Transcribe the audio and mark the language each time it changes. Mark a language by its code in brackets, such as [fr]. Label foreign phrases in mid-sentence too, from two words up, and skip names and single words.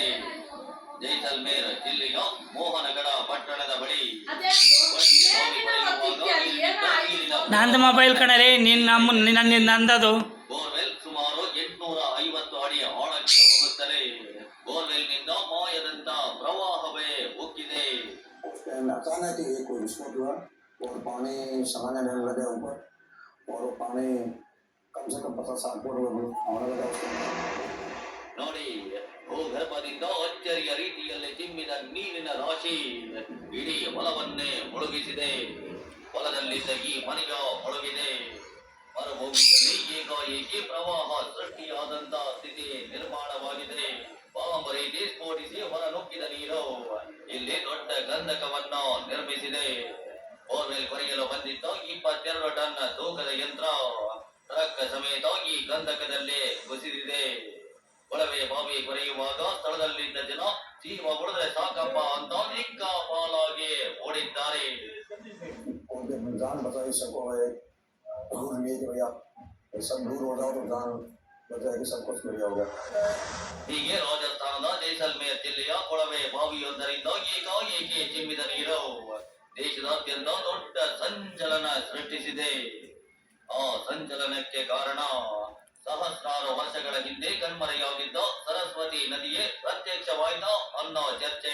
[kn] ಜೈಸಲ್ಮೇರ್ ಜಿಲ್ಲೆಯ ಮೋಹನಗಢ ಪಟ್ಟಣದ ಬಳಿ ನಂದು ಮೊಬೈಲ್ ಕಣಲೆ ನಂದದು ಬೋರ್ವೆಲ್ ಸುಮಾರು 850 ಅಡಿ ಆಳಕ್ಕೆ ಹೋಗುತ್ತದೆ. ಬೋರ್ವೆಲ್ನಿಂದ ಮಾಯದಂತ ಪ್ರವಾಹವೇ ಉಕ್ಕಿದೆ. [hi] अचानक ही कोई विस्फोट हुआ और पानी समाने लगने लगे ऊपर और वो पानी कम से कम 50-60 फुट आने लगा उसके [kn] ನೋಡಿ, ಭೂಗರ್ಭದಿಂದ ಅಚ್ಚರಿಯ ರೀತಿಯಲ್ಲಿ ಚಿಮ್ಮಿದ ನೀರಿನ ರಾಶಿ ಇಡೀ ಹೊಲವನ್ನೇ ಮುಳುಗಿಸಿದೆ. ಹೊಲದಲ್ಲಿದ್ದ ಈ ಮನೆಯ ಮುಳುಗಿದೆ. ಮರುಭೂಮಿಯಲ್ಲಿ ಏಕಾಏಕಿ ಪ್ರವಾಹ ಸೃಷ್ಟಿಯಾದಂತ ಸ್ಥಿತಿ ನಿರ್ಮಾಣವಾಗಿದೆ. ಬಾಂಬ್ ರೀತಿ ಸ್ಫೋಟಿಸಿ ಹೊರನುಗ್ಗಿದ ನೀರು ಇಲ್ಲಿ ದೊಡ್ಡ ಗಂಧಕವನ್ನ ನಿರ್ಮಿಸಿದೆ. ಬೋರ್ವೆಲ್ ಕೊರೆಯಲು ಬಂದಿದ್ದ 22 ಟನ್ ತೂಕದ ಯಂತ್ರ ಟ್ರಕ್ ಸಮೇತ ಈ ಗಂಧಕದಲ್ಲೇ ಕುಸಿದಿದೆ. ಕೊಳವೆ ಬಾವಿ ಕೊರೆಯುವಾಗ ಸ್ಥಳದಲ್ಲಿದ್ದ ಜನ ಜೀವ ಉಳಿದ್ರೆ ಸಾಕಪ್ಪ ಅಂತ ದಿಕ್ಕಾಪಾಲಾಗಿ ಓಡಿದ್ದಾರೆ. [hi] जान बचाई सबको है दूर नहीं कि भैया सब दूर हो जाओ तो जान बचाएगी सब कुछ बढ़िया होगा. [kn] ಹೀಗೆ ರಾಜಸ್ಥಾನದ ಜೈಸಲ್ಮೇರ್ ಜಿಲ್ಲೆಯ ಕೊಳವೆ ಬಾವಿಯೊಂದರಿಂದ ಏಕಾಏಕಿ ಚಿಮ್ಮಿದ ನೀರು ದೇಶದಾದ್ಯಂತ ದೊಡ್ಡ ಸಂಚಲನ ಸೃಷ್ಟಿಸಿದೆ. ಆ ಸಂಚಲನಕ್ಕೆ ಕಾರಣ ಸಹಸ್ರಾರು ವರ್ಷಗಳ ಹಿಂದೆ ಕಣ್ಮರೆಯಾಗಿದ್ದ ಸರಸ್ವತಿ ನದಿಯೇ ಪ್ರತ್ಯಕ್ಷವಾಯ್ತಾ ಅನ್ನೋ ಚರ್ಚೆ.